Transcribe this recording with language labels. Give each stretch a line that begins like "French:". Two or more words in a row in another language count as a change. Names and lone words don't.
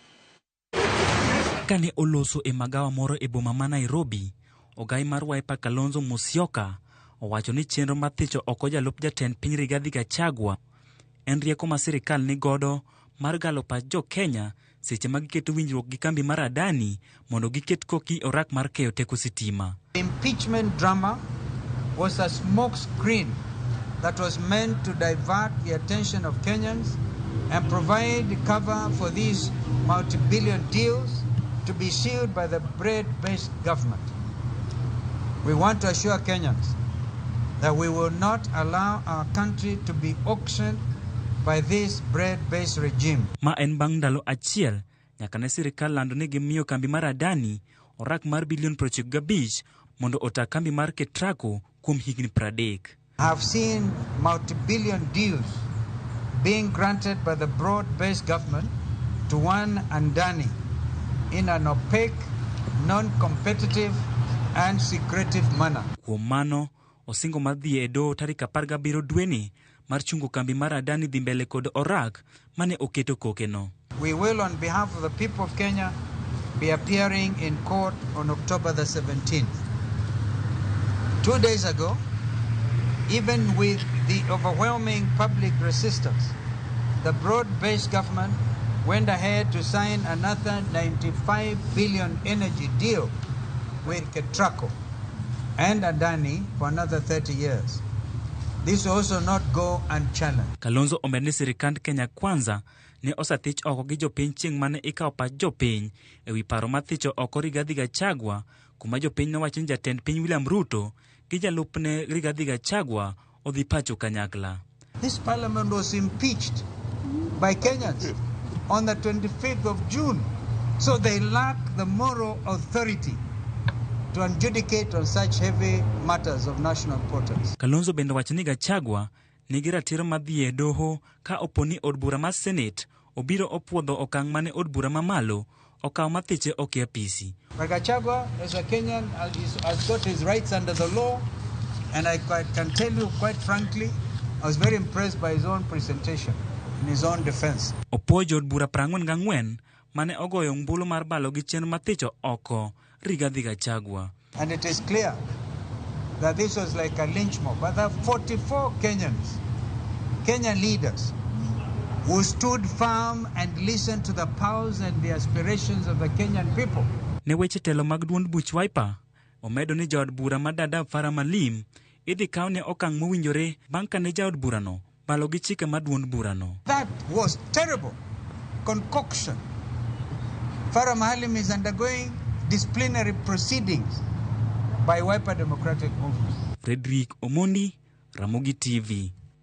Luo (Kenya and Tanzania): Kane oloso e magawa moro e boma ma Nairobi, ogai mar Wiper Kalonzo Musyoka owacho ni chenro mar thicho oko jalup jatend piny Rigathi Gachagua en rieko ma sirkal ni godo mar galo pach jo Kenya seche ma giketo winjruok gi kambi mar Adani mondo giket koki orak mar keyo teko sitima.
English: The impeachment drama was a smoke screen that was meant to divert the attention of Kenyans and provide cover for these multi-billion deals to be sealed by the bread-based government. We want to assure Kenyans that we will not allow our country to be auctioned by this bread-based regime.
Luo (Kenya and Tanzania): Ma en bang' ndalo achiel nyaka ne sirkal lando ni gimiyo kambi mar Adani orak mar bilion 95 mondo ota kambi mar ketrako kuom higni 30.
English: I've seen multi-billion deals being granted by the broad-based government to one Adani in an opaque, non-competitive and secretive manner.
Luo (Kenya and Tanzania): Kuom mano, osingo madhi e doho tarik 17 dweni mar chungo kambi mar Adani dhi mbele kod orak mane oketo kokeno.
English: We will, on behalf of the people of Kenya, be appearing in court on October the 17th. 2 days ago, even with the overwhelming public resistance, the broad-based government went ahead to sign another 95 billion energy deal with Ketrako and Adani for another 30 years. This will also not go unchallenged.
Luo (Kenya and Tanzania): Kalonzo omedo ni Sirkand Kenya Kwanza ne osathich oko gi jopiny chieng' mane ikawo pach jopiny ewi paro mar thicho oko Rigathi Gachagua, kuma jopiny nowacho ni jatend piny William Ruto gi jalupne Rigathi Gachagua odhi pacho kanyakla.
English: This parliament was impeached by Kenyans on the 25th of June, so they lack the moral authority to adjudicate on such heavy matters of national importance.
Luo (Kenya and Tanzania): Kalonzo bende wacho ni Gachagua nigi ratiro mar dhi e doho ka oponi od bura mar Senate obiro opuodho okang' mane od bura mamalo okawo mathiche ok e apisi.
English: But Gachagua, as a Kenyan, has got his rights under the law, and I can tell you quite frankly, I was very impressed by his own presentation in his own defense.
Luo (Kenya and Tanzania): Opuojo od bura 44 mane ogoyo ombulu mar balo gi chenro mathicho oko Rigathi Gachagua.
English: And it is clear that this was like a lynch mob. But there are 44 Kenyan leaders who stood firm and listened to the pulse and the aspirations of the Kenyan people.
Luo (Kenya and Tanzania): Ne weche telo mag duond buch Wiper omedo ni jaod bura madada Farah Malim idhi kaw ne okang' mowinjore bang' kane jaod burano balo gi chike mar duond burano.
English: That was terrible concoction. Farah Malim is undergoing disciplinary proceedings by Wiper Democratic Movement. Fredrick Omondi, Ramogi TV.